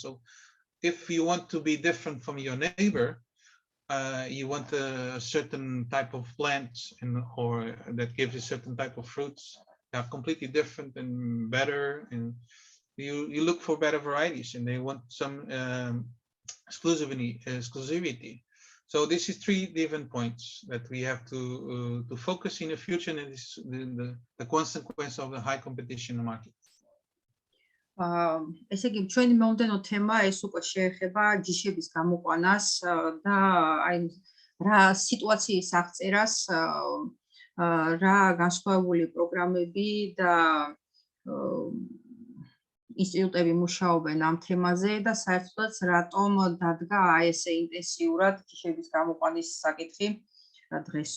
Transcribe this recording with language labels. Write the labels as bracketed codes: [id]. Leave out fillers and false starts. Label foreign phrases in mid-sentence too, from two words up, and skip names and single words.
[en] So if you want to be different from your neighbor, you want a certain type of plants or that gives a certain type of fruits that are completely different and better, and you look for better varieties, and they want some exclusivity. So this is 3 different points that we have to focus in the future, and this is the consequence of the high competition in the market. [ka] ესე იგი ჩვენი მომდენო თემა ეს უკვე შეეხება ჯიშების გამოყვანას და აი რა სიტუაციის აღწერას, რა განსხვავებული პროგრამები და ინსტიტუტები მუშაობენ ამ თემაზე და საერთოდაც რატომ დადგა აი ესე ინტენსიურად ჯიშების გამოყვანის საკითხი დღესო.